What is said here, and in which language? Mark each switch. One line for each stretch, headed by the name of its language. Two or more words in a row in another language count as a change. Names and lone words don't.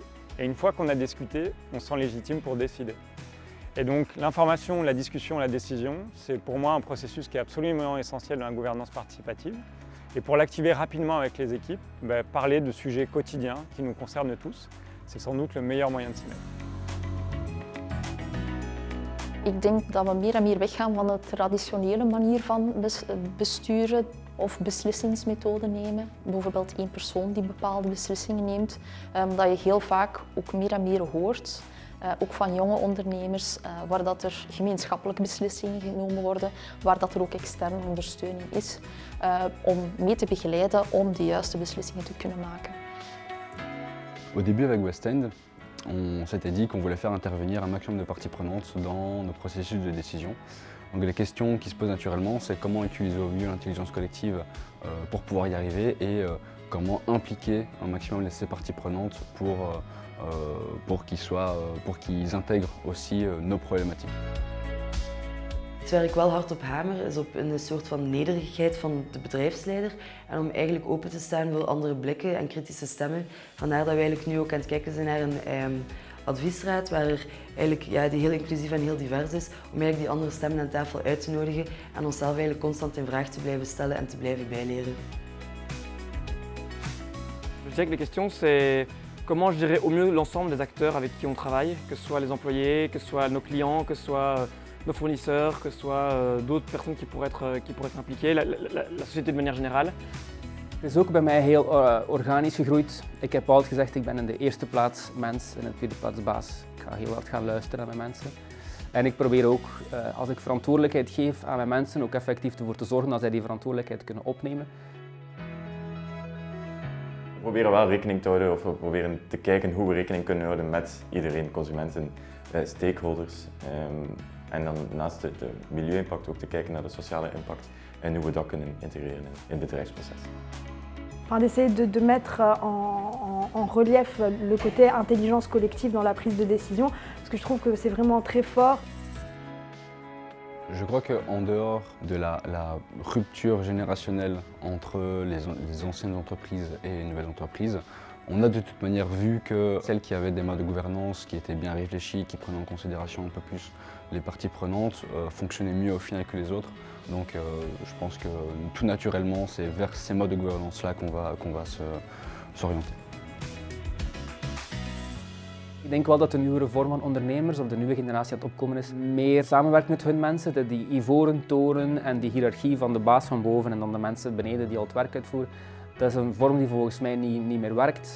French: Et une fois qu'on a discuté, on se sent légitime pour décider. Et donc l'information, la discussion, la décision, c'est pour moi un processus qui est absolument essentiel dans la gouvernance participative. Et pour l'activer rapidement avec les équipes, parler de sujets quotidiens qui nous concernent tous, c'est sans doute le meilleur moyen de s'y mettre.
Dutch: Ik denk dat we meer en meer weggaan van de traditionele manier van besturen of beslissingsmethoden nemen. Bijvoorbeeld één persoon die bepaalde beslissingen neemt. Dat je heel vaak ook meer en meer hoort. Ook van jonge ondernemers, waar dat er gemeenschappelijke beslissingen genomen worden, waar dat er ook externe ondersteuning is, om mee te begeleiden om de juiste beslissingen te kunnen maken.
French: Au début avec West End, on s'était dit qu'on voulait faire intervenir un maximum de parties prenantes dans nos processus de décision. Donc les questions qui se posent naturellement, c'est comment utiliser au mieux l'intelligence collective pour pouvoir y arriver et comment impliquer un maximum ces parties prenantes pour qu'ils intègrent aussi nos problématiques.
Dutch: Waar ik wel hard op hamer is op een soort van nederigheid van de bedrijfsleider en om eigenlijk open te staan voor andere blikken en kritische stemmen. Vandaar dat we eigenlijk nu ook aan het kijken zijn naar een adviesraad waar er eigenlijk, die heel inclusief en heel divers is, om eigenlijk die andere stemmen aan tafel uit te nodigen en onszelf eigenlijk constant in vraag te blijven stellen en te blijven bijleren.
French: Je dirais que les questions, c'est comment je dirais au mieux l'ensemble des acteurs avec qui on travaille, que ce soit les employés, que ce soit nos clients, que ce soit nos fournisseurs, que ce soit d'autres personnes qui pourraient être impliquées, la société de manière générale.
Dutch: Het is ook bij mij heel organisch gegroeid. Ik heb altijd gezegd, ik ben in de eerste plaats mens en in de tweede plaats baas. Ik ga heel hard gaan luisteren naar mijn mensen. En ik probeer ook, als ik verantwoordelijkheid geef aan mijn mensen, ook effectief ervoor te zorgen dat zij die verantwoordelijkheid kunnen opnemen. We proberen wel rekening te houden, of we proberen te kijken hoe we rekening kunnen houden met iedereen, consumenten, stakeholders. En dan naast de milieu-impact ook te kijken naar de sociale impact en hoe we dat kunnen integreren in het bedrijfsproces.
French: Enfin, d'essayer de mettre en relief le côté intelligence collective dans la prise de décision, parce que je trouve que c'est vraiment très fort. Je crois qu'en dehors de la rupture générationnelle entre les anciennes entreprises et les nouvelles entreprises, on a de toute manière vu que celles qui avaient des modes de gouvernance qui étaient bien réfléchis, qui prenaient en considération un peu plus les parties prenantes, fonctionnaient mieux au final que les autres. Donc je pense que tout naturellement, c'est vers ces modes de gouvernance-là qu'on va s'orienter.
Dutch: Ik denk wel dat de nieuwere vorm van ondernemers, of de nieuwe generatie aan het opkomen is, meer samenwerkt met hun mensen. Die ivoren toren en die hiërarchie van de baas van boven en dan de mensen beneden die al het werk uitvoeren, dat is een vorm die volgens mij niet meer werkt.